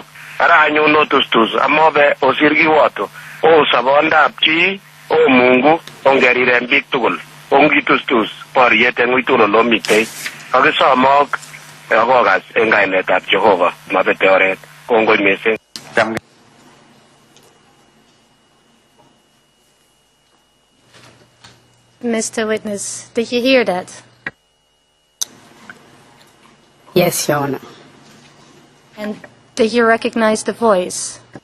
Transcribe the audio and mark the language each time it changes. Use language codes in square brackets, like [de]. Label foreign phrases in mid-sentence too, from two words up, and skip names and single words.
[kln] Ara anyun otustus, amobe osir kiwoto, o sobondab chi, o Mungu, ongeriren biik tugul. Ongitustus, boriet eng uitul olomitei. Kakisomok akokas eng kainetab Jehova, mabete oret. Kongoi mising. [en] Mr. Witness, did you hear that? Yes, Your Honor. And did you recognize the voice?